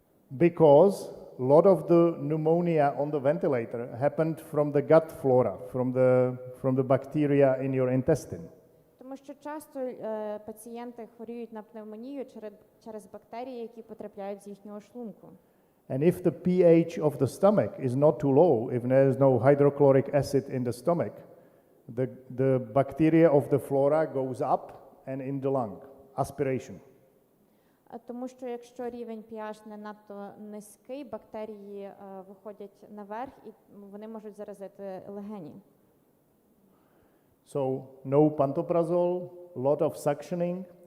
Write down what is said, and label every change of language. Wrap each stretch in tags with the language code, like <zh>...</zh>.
<en>Because a lot of the pneumonia on the ventilator happened from the gut flora, from the bacteria in your intestine.</en> <uk>Тому що часто пацієнти хворіють на пневмонію через бактерії, які потрапляють з їхнього шлунку.</uk> <en>And if the pH of the stomach is not too low, if there is no hydrochloric acid in the stomach, the bacteria of the flora goes up and in the lung, aspiration.</en> <uk>Тому що якщо рівень pH не надто низький, бактерії виходять наверх і вони можуть заразити легені.</uk> <en>So no pantoprazole, lot of suctioning.</en>